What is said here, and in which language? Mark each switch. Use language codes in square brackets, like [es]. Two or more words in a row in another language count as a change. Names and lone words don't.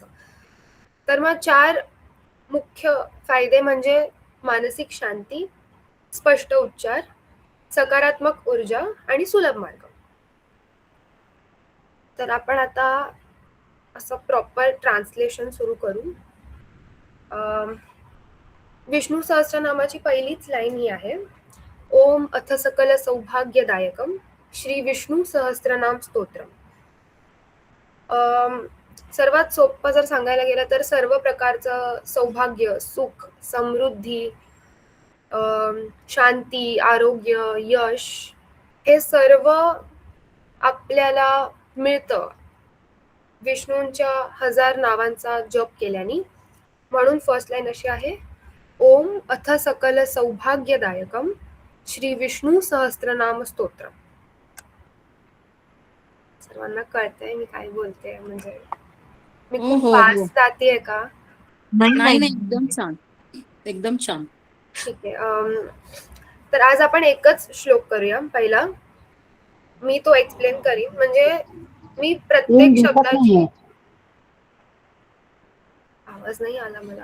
[mr] तर मग 4 मुख्य फायदे म्हणजे मानसिक शांती, स्पष्ट उच्चार, सकारात्मक ऊर्जा आणि सुलभ मार्ग. तर आपण आता असं [en] proper translation [mr] सुरू करू. विष्णू सहस्त्रनामाची पहिलीच लाईन ही आहे, [sa] ओम अथ सकल सौभाग्यदायकम श्री विष्णू सहस्त्रनाम स्तोत्रम. [mr] सर्वात सोपं जर सांगायला गेलं तर सर्व प्रकारचं सौभाग्य, सुख, समृद्धी, शांती, आरोग्य, यश हे सर्व आपल्याला मिळतं विष्णूंच्या 1000 नावांचा जप केल्याने. म्हणून [en] first line [mr] अशी आहे, [sa] ओम अथ सकल सौभाग्यदायकम श्री विष्णू सहस्त्रनाम स्तोत्रम. [mr] सर्वांना कळतंय मी काय बोलते? म्हणजे मी हो खूप हो हो. फास्ट जातीये का? नाही नाही, एकदम छान, एकदम छान. ठीक आहे. तर आज आपण एकच श्लोक करूया. पहिला मी तो एक्सप्लेन करीन, म्हणजे मी प्रत्येक शब्दाची आवाज नाही आला मला.